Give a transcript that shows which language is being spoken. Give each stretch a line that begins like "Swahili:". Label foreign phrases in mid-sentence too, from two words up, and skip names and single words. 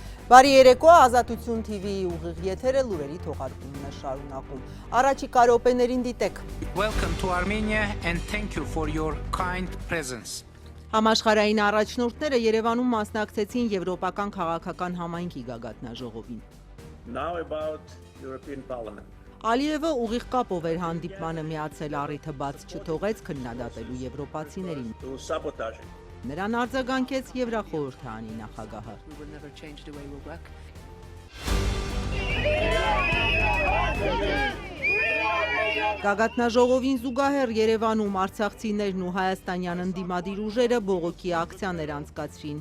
Armenian: Բարի երեկո, Ազատություն TV-ի ուղիղ եթերը լուրերի թողարկումն է շարունակում։ Առաջիկա րոպեներին դիտեք։
English: Welcome to Armenia and thank you for your kind presence.
Armenian: Համաշխարհային առաջնորդները Երևանում մասնակցեցին Եվրոպական քաղաքական համայնքի գագաթնաժողովին։
English: Now about European Parliament.
Armenian: Ալիևը ուղիղ կապով էր հանդիպմանը միացել, առիթը բաց չթողեց քննադատելու եվրոպացիներին։
English: To sabotage it.
Armenian: Նրան արձագանքեց Եվրախորհրդարանի նախագահը։ Գագաթնաժողովին զուգահեռ Երևանում արցախցիներն ու հայաստանյան ընդդիմադիր ուժերը բողոքի ակցիաներ անցկացրին։